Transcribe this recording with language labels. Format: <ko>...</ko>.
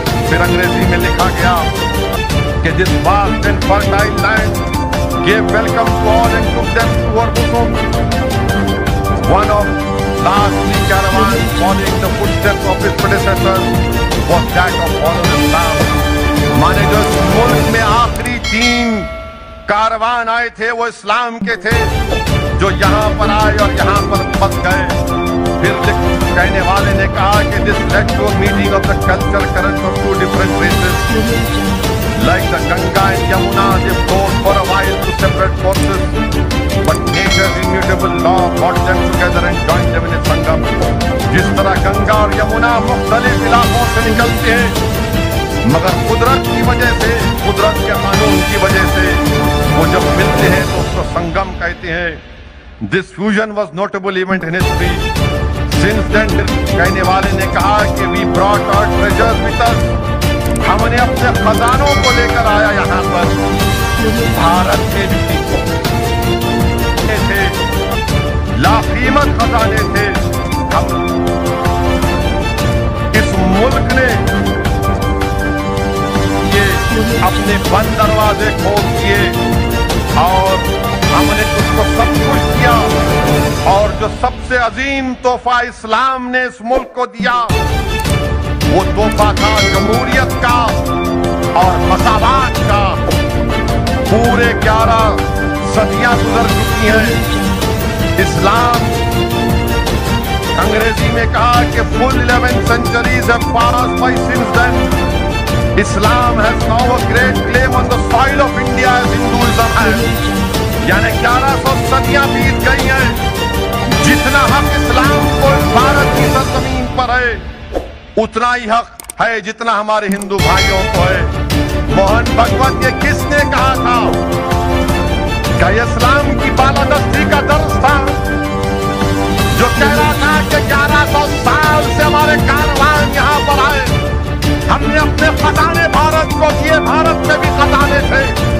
<hi>फिर अंग्रेजी में लिखा गया कि</hi> <en>This vast and fertile land gave welcome to all and took them to her bosom. One of last three caravans following the footsteps of his predecessors was that of following Islam.</en> <hi>माने जो इस मुल्क में आखिरी 3 कारवान आए थे वो इस्लाम के थे, जो यहाँ पर आए और यहाँ पर बस गए। फिर कहने वाले ने कहा कि</hi> <en>this led to a meeting of the culture current of 2 different races. Like the Ganga and Yamuna, they flowed for a while to separate forces, but nature's immutable law brought them together and joined them in a sangam.</en> <hi>जिस तरह गंगा और यमुना मुख्तलिफ इलाकों से निकलते हैं, मगर कुदरत की वजह से, कुदरत के कानून की वजह से वो जब मिलते हैं तो उसको संगम कहते हैं।</hi> <en>This fusion was notable event in history. Since then,</en> <hi>कहने वाले ने कहा कि</hi> <en>we brought our treasures with us.</en> <hi>हमने अपने खजानों को लेकर आया यहाँ पर। भारत के भी थे, लाकीमत खजाने थे। हम इस मुल्क ने ये अपने बंद दरवाजे खोल दिए और हमने उसको सब कुछ दिया। और जो सबसे अजीम तोहफा इस्लाम ने इस मुल्क को दिया वो तोहफा था जमहूरियत का और मसावात का। पूरे 11 सदियां गुजर चुकी हैं। इस्लाम अंग्रेजी में कहा कि</hi> <en>full 11 centuries have passed by since then Islam has now a great claim on the soil of India as Hinduism has.</en> <hi>यानी 1100 सदियां बीत गई हैं, जितना हक इस्लाम को भारत की सरजमीन पर है, उतना ही हक है जितना हमारे हिंदू भाइयों को है। मोहन भगवत ये किसने कहा था? क्या इस्लाम की बालादस्ती का दर्ज था, जो कह रहा था कि 1100 साल से हमारे कारवान यहाँ पर आए, हमने अपने खजाने भारत को दिए, भारत में भी खजाने थे।</hi>